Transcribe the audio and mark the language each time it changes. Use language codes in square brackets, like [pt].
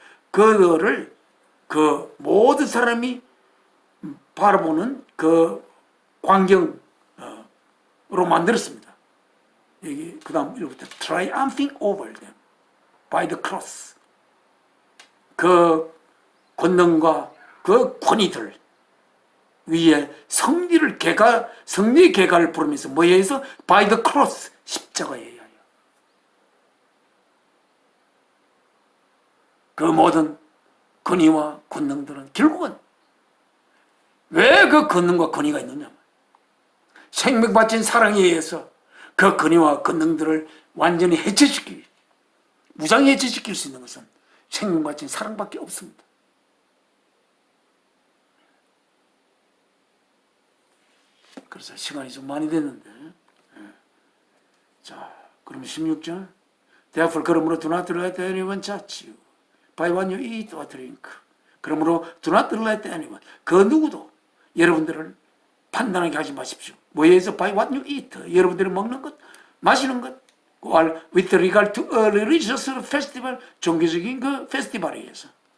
[ko] 그들을 그 모든 사람이 바라보는 그 광경으로 만들었습니다. 여기 그 다음 1부터 [en] triumphing over them by the cross. [ko] 그 권능과 그 권위들 위에 승리의 계가를 부르면서 뭐에 의해서? [en] by the cross, [ko] 십자가에 의하여. 그 모든 권위와 권능들은 결국은 왜 그 권능과 권위가 있느냐? 생명 바친 사랑에 의해서 그 권위와 권능들을 완전히 무장 해체시킬 수 있는 것은 생명 바친 사랑밖에 없습니다. 그래서 시간이 좀 많이 됐는데, 자, 그러면 16절 [en] Therefore, [ko] 그러므로 [en] do not let anyone judge you by what you eat or drink, [ko] 그러므로 [en] do not let anyone, [ko] 그 누구도 여러분들을 판단하게 하지 마십시오. 뭐에 의해서 [en] by what you eat, [ko] 여러분들이 먹는 것, 마시는 것, [en] with regard to a religious festival, [ko] 종교적인 그 페스티벌에 의해서.